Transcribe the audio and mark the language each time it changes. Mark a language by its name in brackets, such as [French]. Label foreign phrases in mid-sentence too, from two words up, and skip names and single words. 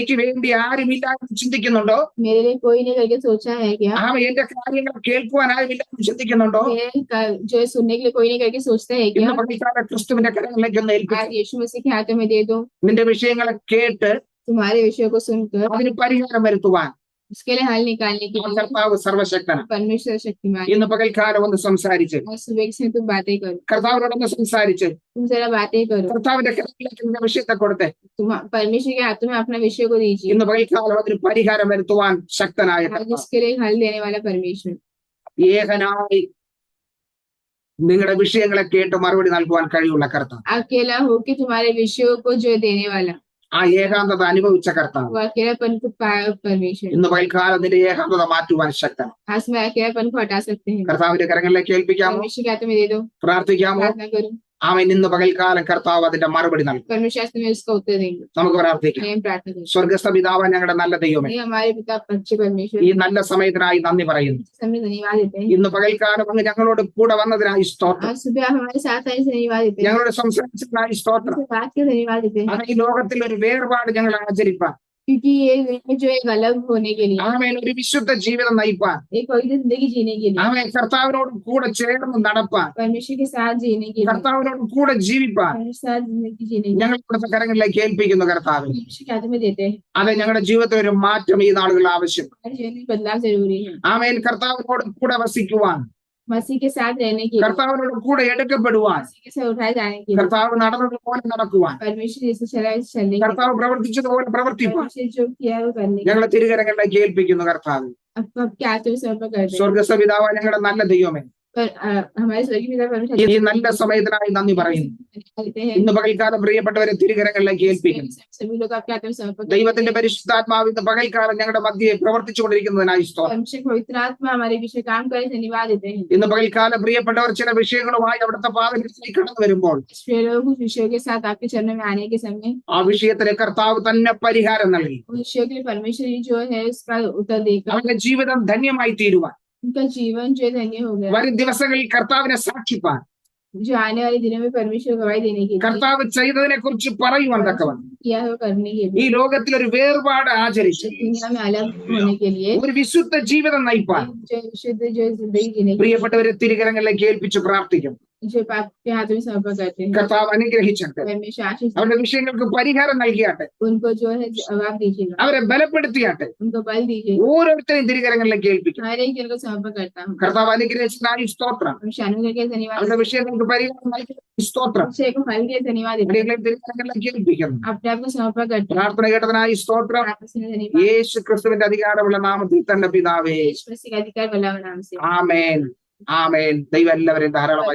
[Malayalam] എനിക്ക് വേണ്ടി ആരുമില്ല എന്ന് ചിന്തിക്കുന്നുണ്ടോ? [Hindi] मेरे लिए कोई नहीं करके सोचा है क्या [Malayalam] എന്റെ കാര്യങ്ങൾ കേൾക്കുവാൻ ആരുമില്ല എന്ന് ചിന്തിക്കുന്നുണ്ടോ? [Hindi] जो है सुनने के लिए कोई नहीं करके सोचते हैं क्या [Malayalam] ഇന്ന് പകൽക്കാലം ക്രിസ്തുവിന്റെ കരങ്ങളിലേക്ക് ഒന്ന് ഏൽപ്പിക്കും. [Hindi] आज यीशु मसीह के हाथों में दे दो [Malayalam] നിന്റെ വിഷയങ്ങളെ കേട്ട് [Hindi] तुम्हारे विषयों को सुनकर [Malayalam] അതിന് പരിഹാരം വരുത്തുവാൻ [Hindi] उसके लिए हल निकालने के [Malayalam] ആ [Hindi] लिए [Malayalam] കർത്താവ് സർവശക്തനാണ്. [Hindi] परमेश्वर शक्तिमान [Malayalam] ഇന്ന് പകൽക്കാലം ഒന്ന് സംസാരിച്ച് [Hindi] और सुबह से तुम बातें करो [Malayalam] കർത്താവിനോടൊന്ന് സംസാരിച്ച് [Hindi] तुम जरा बातें करो [Malayalam] കർത്താവിന്റെ കരങ്ങളിലേക്ക് നിന്റെ വിഷയത്തെ കൊടുത്ത് [Hindi] तुम परमेश्वर के हाथों में अपना विषय को दीजिए [Malayalam] ഇന്ന് പകൽക്കാലം അതിന് പരിഹാരം വരുത്തുവാൻ ശക്തനായ [Hindi] आज [Malayalam] കർത്താവ്. [Hindi] इसके लिए हल देने वाला परमेश्वर [Malayalam] ഏകനായി നിങ്ങളുടെ വിഷയങ്ങളെ കേട്ട് മറുപടി നൽകുവാൻ കഴിവുള്ള കർത്താവ്. [Hindi] अकेला होके तुम्हारे विषयों को जो देने वाला [Malayalam] ആ ഏകാന്തത അനുഭവിച്ച കർത്താവ് [Hindi] वो अकेलापन को पाया परमेश्वर [Malayalam] ഇന്ന് പകൽക്കാലം നിന്റെ ഏകാന്തത മാറ്റുവാൻ ശക്തനാണ്. [Hindi] आज में अकेलापन को हटा सकते हैं [Malayalam] കർത്താവിന്റെ കരങ്ങളിലേക്ക് ഏൽപ്പിക്കാമോ? [Hindi] परमेश्वर के हाथों में दे दो [Malayalam] പ്രാർത്ഥിക്കാമോ? [Hindi] प्रार्थना करो [Malayalam] അവൻ ഇന്ന് പകൽക്കാലം കർത്താവ് അതിന്റെ മറുപടി നൽകും. [Hindi] परमेश्वर आज तुम्हें उसका उत्तर देंगे [Malayalam] നമുക്ക് പ്രാർത്ഥിക്കാം. [Hindi] हम प्रार्थना करें [Malayalam] സ്വർഗസ്ഥ പിതാവ് ഞങ്ങളുടെ നല്ല ദൈവമേ, [Hindi] ये हमारे पिता अच्छे परमेश्वर [Malayalam] ഈ നല്ല സമയത്തിനായി നന്ദി പറയുന്നു. [Hindi] समय धन्यवाद देते हैं [Malayalam] ഇന്ന് പകൽക്കാലം അങ്ങ് ഞങ്ങളോട് കൂടെ വന്നതിനായി സ്തോത്രം. [Hindi] आज सुबह आप हमारे साथ आए से धन्यवाद देते हैं [Malayalam] ഞങ്ങളോട് സംസാരിച്ചതിനായി സ്തോത്രം. [Hindi] आपसे बात के धन्यवाद देते हैं [Malayalam] അത് ഈ ലോകത്തിൽ ഒരു വേർപാട് ഞങ്ങൾ ആചരിപ്പാൻ, [Hindi] क्योंकि ये दुनिया जो एक अलग होने के लिए [Malayalam] ആമേൻ ഒരു വിശുദ്ധ ജീവിതം നയിപ്പാൻ, [Hindi] एक पवित्र जिंदगी जीने के लिए [Malayalam] ആമേൻ കർത്താവിനോട് കൂടെ ചേർന്ന് നടപ്പാൻ, [Hindi] परमेश्वर के साथ जीने के लिए [Malayalam] കർത്താവിനോട് കൂടെ ജീവിപ്പാൻ [Hindi] परमेश्वर के साथ जिंदगी जीने के लिए [Malayalam] ഞങ്ങൾ ഇവിടുത്തെ കരങ്ങളിലേക്ക് ഏൽപ്പിക്കുന്നു കർത്താവ്. [Hindi] परमेश्वर के हाथों में देते हैं [Malayalam] അത് ഞങ്ങളുടെ ജീവിതത്തിൽ ഒരു മാറ്റം ഈ നാളുകളിൽ ആവശ്യം. [Hindi] हमारे जीवन में बदलाव जरूरी है [Malayalam] ആമേൻ കർത്താവിനോട് കൂടെ വസിക്കുവാൻ, [Hindi] मसीह के साथ रहने के लिए [Malayalam] കർത്താവിനോട് കൂടെ എടുക്കപ്പെടുവാൻ, [Hindi] मसीह के साथ उठाए जाने के लिए [Malayalam] കർത്താവ് നടന്നതുപോലെ നടക്കുവാൻ, [Hindi] परमेश्वर जैसे चला है चलने के लिए [Malayalam] കർത്താവ് പ്രവർത്തിച്ചതുപോലെ പ്രവർത്തിപ്പാൻ [Hindi] परमेश्वर जो किया है वो करने के लिए [Malayalam] ഞങ്ങളെ തിരുകരങ്ങളിലേക്ക് ഏൽപ്പിക്കുന്നു കർത്താവ്. [Hindi] आपको आपके हाथों में समर्पण करते हैं [Malayalam] സ്വർഗസ്ഥ പിതാവ് ഞങ്ങളുടെ നല്ല ദൈവമേ, [Hindi] हमारे स्वर्गीय पिता परमेश्वर [Malayalam] ഈ നല്ല സമയത്തിനായി നന്ദി പറയുന്നു. [Hindi] धन्यवाद देते हैं [Malayalam] ഇന്ന് പകൽക്കാലം പ്രിയപ്പെട്ടവരെ തിരുകരങ്ങളിലേക്ക് ഏൽപ്പിക്കുന്നു. [Hindi] सभी लोग आपके हाथों में समर्पण करते [Malayalam] ദൈവത്തിന്റെ പരിശുദ്ധാത്മാവ് ഇന്ന് പകൽക്കാലം ഞങ്ങളുടെ മധ്യയെ പ്രവർത്തിച്ചുകൊണ്ടിരിക്കുന്നതിനായി [Hindi] हैं [Malayalam] സ്തോത്രം. [Hindi] परमेश्वर पवित्र आत्मा हमारे विषय काम करे धन्यवाद देते हैं [Malayalam] ഇന്ന് പകൽക്കാലം പ്രിയപ്പെട്ടവർ ചില വിഷയങ്ങളുമായി അവിടുത്തെ പാതകളിലേക്ക് കടന്നു വരുമ്പോൾ [Hindi] इसलिए लोग उस विषयों के साथ आपके चरणों में आने के समय [Malayalam] ആ വിഷയത്തിന് കർത്താവ് തന്നെ പരിഹാരം നൽകി [Hindi] उस विषयों के लिए परमेश्वर ही जो है उसका उत्तर देकर [Malayalam] അവന്റെ ജീവിതം ധന്യമായി തീരുവാൻ, [Hindi] उनका जीवन जो है धन्य हो गया [Malayalam] വരും ദിവസങ്ങളിൽ കർത്താവിനെ സാക്ഷിപ്പാൻ, [Hindi] जो आने वाले दिनों में परमेश्वर को गवाही देने के लिए [Malayalam] കർത്താവ് ചെയ്തതിനെ കുറിച്ച് പറയുവാൻ തക്കവണ്ണം [Hindi] किया है वो करने के [Malayalam] ഈ [Hindi] लिए [Malayalam] ലോകത്തിൽ ഒരു വേർപാട് ആചരിച്ച് [Hindi] दुनिया में अलग होने के लिए [Malayalam] ഒരു വിശുദ്ധ ജീവിതം നയിപ്പാൻ [Hindi] जो विशुद्ध जो जिंदगी जीने के [Malayalam] പ്രിയപ്പെട്ടവരെ തിരുകരങ്ങളിലേക്ക് ഏൽപ്പിച്ച് പ്രാർത്ഥിക്കും. [Hindi] लिए जो आपके हाथों में समर्पण करते हैं [Malayalam] കർത്താവ് അനുഗ്രഹിച്ചട്ടെ, [Hindi] परमेश्वर आशीष [Malayalam] അവരുടെ വിഷയങ്ങൾക്ക് പരിഹാരം നൽകിയാട്ടെ, [Hindi] उनको जो है जवाब दीजिएगा [Malayalam] അവരെ ബലപ്പെടുത്തിയാട്ടെ. [Hindi] उनको बल दीजिएगा [Malayalam] ഓരോരുത്തരെയും തിരുകരങ്ങളിലേക്ക് ഏൽപ്പിക്കും. [Hindi] हर एक जन को समर्पण करता हूँ [Malayalam] കർത്താവ് അനുഗ്രഹിച്ചതിനായി സ്തോത്രം. [Hindi] शानू करके धन्यवाद [Malayalam] അവരുടെ വിഷയങ്ങൾക്ക് പരിഹാരം നൽകിയതിനായി സ്തോത്രം. [Hindi] विषय को फल दिए धन्यवाद देते हैं [Malayalam] അവരെ തിരുകരങ്ങളിലേക്ക് ഏൽപ്പിക്കുന്നു. [Hindi] अपने आप को समर्पण करते हैं [Malayalam] പ്രാർത്ഥന കേട്ടതിനായി സ്തോത്രം. [Hindi] प्रार्थना से धन्यवाद [Malayalam] യേശു ക്രിസ്തുവിന്റെ അധികാരമുള്ള നാമത്തിൽ തന്നെ പിതാവേ, [Hindi] यीशु मसीह का अधिकार बल्ला नाम से [Malayalam] ആമേൻ ആമേൻ. ദൈവം എല്ലാവരെയും ധാരാളമായി